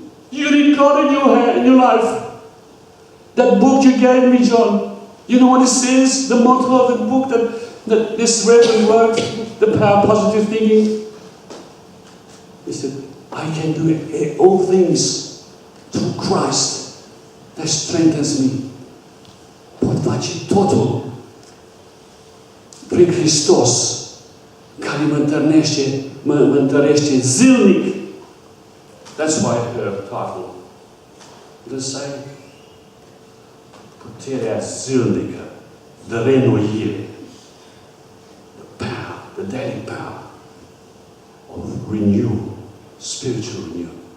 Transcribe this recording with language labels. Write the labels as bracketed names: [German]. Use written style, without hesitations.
[English] You need God in your life. That book you gave me, John, you know what it says? The motto of the book that this Reverend wrote, The Power of Positive Thinking. He said, I can do all things through Christ that strengthens me. [Romanian] Podvaci totul prin Hristos care mă întărește zilnic. [English] That's why her title does say [Romanian] puterea zilnică, [English] the reînnoire, the power, the daily power of renewal, spiritual renewal.